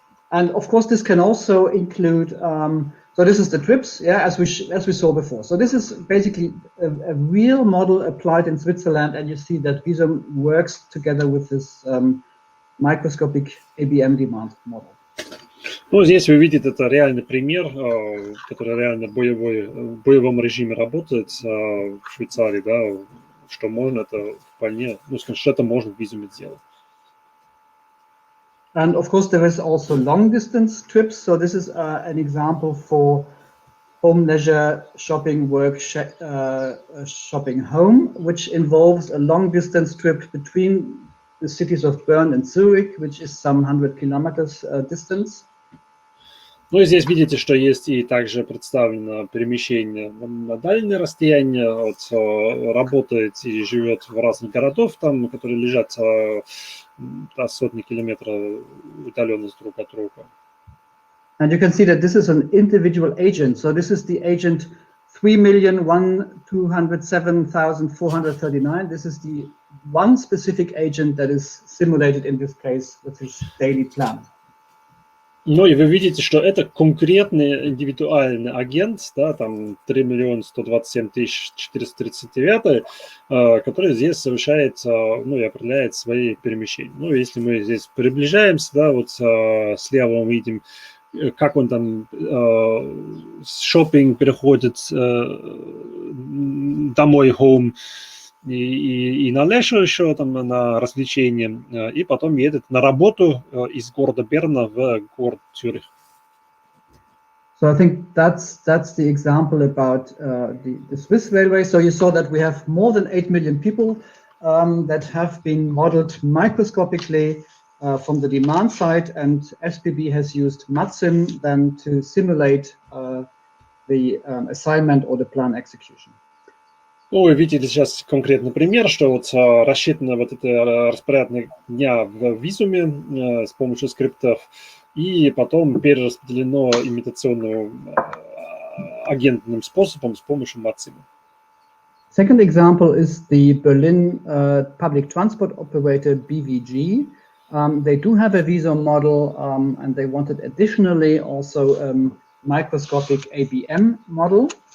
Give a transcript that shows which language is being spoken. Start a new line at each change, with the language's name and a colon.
English: And of course, this can also include, so this is the TRIPS, yeah, as we saw before. So this is basically a real model applied in Switzerland, and you see that Visum works together with this microscopic ABM demand model.
Russian: Ну, здесь вы видите, это реальный пример, который реально в боевом режиме работает в Швейцарии, да, что можно это вполне, ну, скажем, что это можно в Визуме сделать.
English: And of course, there is also long distance trips. So this is an example for home leisure shopping, work shopping home, which involves a long distance trip between the cities of Bern and Zurich, which is some 100 kilometers distance.
Russian: Ну и здесь видите, что есть и также представлено перемещение на дальние расстояния, вот, работает и живет в разных городах, там, которые лежат сотни километров удаленность друг от друга.
English: And you can see that this is an individual agent. So this is the agent 3,207,439. This is the one specific agent that is simulated in this case with his daily plan.
Russian: Ну и вы видите, что это конкретный индивидуальный агент, да, там 3 127 439, который здесь совершает, ну и определяет свои перемещения. Ну, если мы здесь приближаемся, да, вот слева мы видим, как он там шопинг переходит домой, home, и на лешо еще там на развлечения, и потом едет на работу из города Берна в город Цюрих.
English: So I think that's the example about the Swiss railway. So you saw that we have more than 8 million people that have been modeled microscopically from the demand side, and SPB has used MATSIM then to simulate the assignment or the plan execution.
Russian: Ну, вы видите сейчас конкретный пример, что вот рассчитано вот это распорядок дня в Визуме с помощью скриптов, и потом перераспределено имитационным агентным способом с помощью MATSIM.
English: Second example is the Berlin public transport operator BVG. They do have a Visum model, and they wanted additionally also microscopic ABM model.